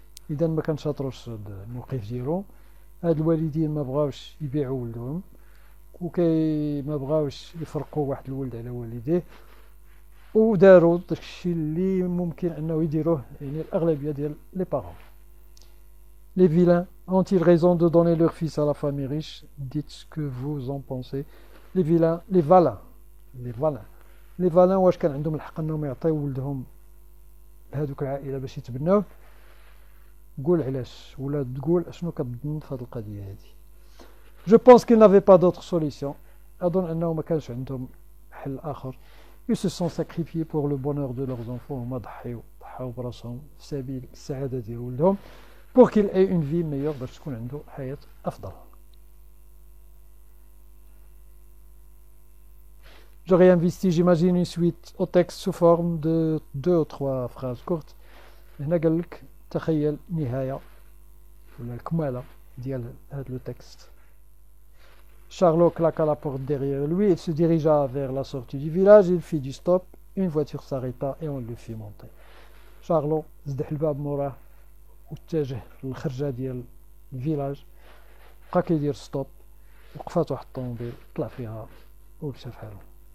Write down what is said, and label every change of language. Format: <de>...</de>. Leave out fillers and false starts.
<ar>إذا ما كنشاطروش الموقف ديالهم. هاد الوالدين ما بغاوش يبيعوا ولدهم ما بغاوش يفرقوا واحد الولد على والديه وداروا داكشي اللي ممكن انه يديروه يعني الاغلبيه ديال لي بارون.</ar> <fr>Les vilains ont-ils raison de donner leur fils à la famille riche? Dites ce que vous en pensez.</fr> <ar>Les vilains, les valins واش كان عندهم الحق انهم يعطيو ولدهم لهذوك العائله باش يتبناوه؟ قول علاش ولا تقول اشنو كتظن في هذه القضيه هذه.</ar> <fr>Je pense qu'ils n'avaient pas d'autre solution.</fr> <ar>اظن انه ما كانش عندهم حل اخر.</ar> <fr>Ils se sont sacrifiés pour le bonheur de leurs enfants.</fr> <ar>هما ضحاو براسهم في سبيل السعاده ديال ولدهم</ar> <fr>pour qu'il ait une vie meilleure</fr> <ar>باش تكون عنده حياه افضل.</ar> <fr>Je réinvestis, j'imagine une suite au texte sous forme de 2 ou 3 phrases courtes.</fr> <ar>هنا قال لك تخيل نهاية ولا الكمالة ديال هذا لو تكست.</ar> <fr>Charlot claqua la porte derrière lui. Il se dirigea vers la sortie du village. Il fit du stop. Une voiture s'arrêta et on le fit monter.</fr> <ar>Charlot زدح الباب موراه واتجه للخرجة ديال الفيلاج. بقى كيدير ستوب وقفات واحد الطوموبيل طلع فيها ومشى فحالو.</ar>